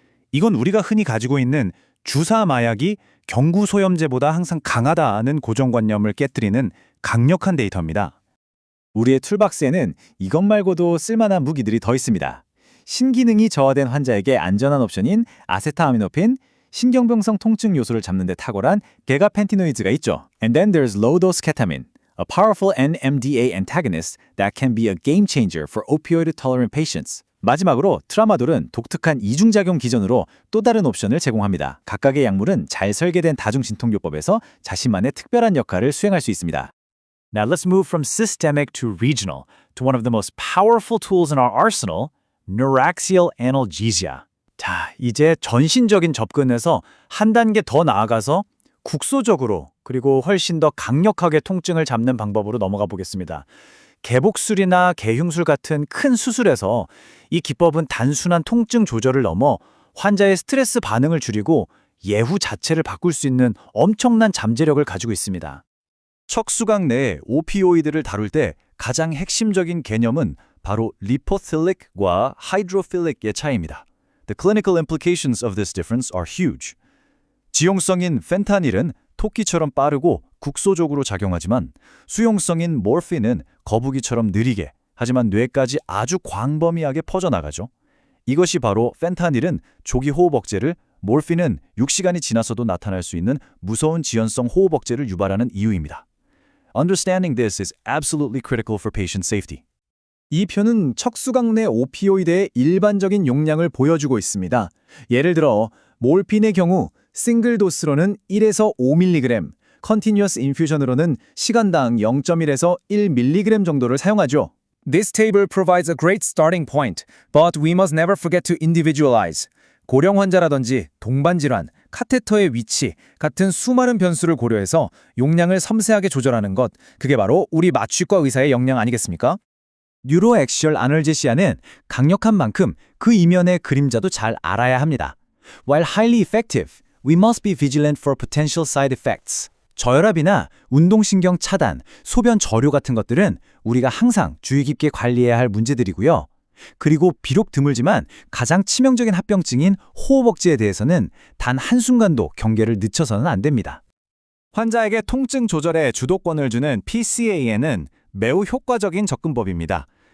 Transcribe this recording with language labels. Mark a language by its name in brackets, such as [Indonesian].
[Korean] 이건 우리가 흔히 가지고 있는 주사 마약이 경구 소염제보다 항상 강하다는 고정관념을 깨뜨리는 강력한 데이터입니다. 우리의 툴박스에는 이것 말고도 쓸만한 무기들이 더 있습니다. 신기능이 저하된 환자에게 안전한 옵션인 아세타아미노펜, 신경병성 통증 요소를 잡는 데 탁월한 게가펜티노이드가 있죠. [English] And then there's low-dose ketamine, a powerful NMDA antagonist that can be a game changer for opioid-tolerant patients. [Korean] 마지막으로 트라마돌은 독특한 이중작용 기전으로 또 다른 옵션을 제공합니다. 각각의 약물은 잘 설계된 다중진통요법에서 자신만의 특별한 역할을 수행할 수 있습니다. [English] Now let's move from systemic to regional to one of the most powerful tools in our arsenal, neuraxial analgesia. [Korean] 자, 이제 전신적인 접근에서 한 단계 더 나아가서 국소적으로 그리고 훨씬 더 강력하게 통증을 잡는 방법으로 넘어가 보겠습니다. 개복술이나 개흉술 같은 큰 수술에서 이 기법은 단순한 통증 조절을 넘어 환자의 스트레스 반응을 줄이고 예후 자체를 바꿀 수 있는 엄청난 잠재력을 가지고 있습니다. 척수각 내의 오피오이드를 다룰 때 가장 핵심적인 개념은 바로 리포필릭과 하이드로필릭의 차이입니다. [English] The clinical implications of this difference are huge. [Korean] 지용성인 펜타닐은 토끼처럼 빠르고 국소적으로 작용하지만 수용성인 모르핀은 거북이처럼 느리게 하지만 뇌까지 아주 광범위하게 퍼져나가죠. 이것이 바로 펜타닐은 조기 호흡 억제를, 모르핀은 6시간이 지나서도 나타날 수 있는 무서운 지연성 호흡 억제를 유발하는 이유입니다. [English] Understanding this is absolutely critical for patient safety. [Korean] 이 표는 척수각 내 오피오이드의 일반적인 용량을 보여주고 있습니다. 예를 들어 몰핀의 경우 싱글 도스로는 1에서 5mg, 컨티뉴어스 인퓨전으로는 시간당 0.1에서 1mg 정도를 사용하죠. [English] This table provides a great starting point, but we must never forget to individualize. [Korean] 고령 환자라든지 동반 질환, 카테터의 위치 같은 수많은 변수를 고려해서 용량을 섬세하게 조절하는 것, 그게 바로 우리 마취과 의사의 역량 아니겠습니까? 뉴로액시얼 아널제시아는 강력한 만큼 그 이면의 그림자도 잘 알아야 합니다. [English] While highly effective, we must be vigilant for potential side effects. [Korean] 저혈압이나 운동신경 차단, 소변 저뇨 같은 것들은 우리가 항상 주의 깊게 관리해야 할 문제들이고요. 그리고 비록 드물지만 가장 치명적인 합병증인 호흡 억제에 대해서는 단 한순간도 경계를 늦춰서는 안 됩니다. 환자에게 통증 조절에 주도권을 주는 PCAN은 매우 효과적인 접근법입니다.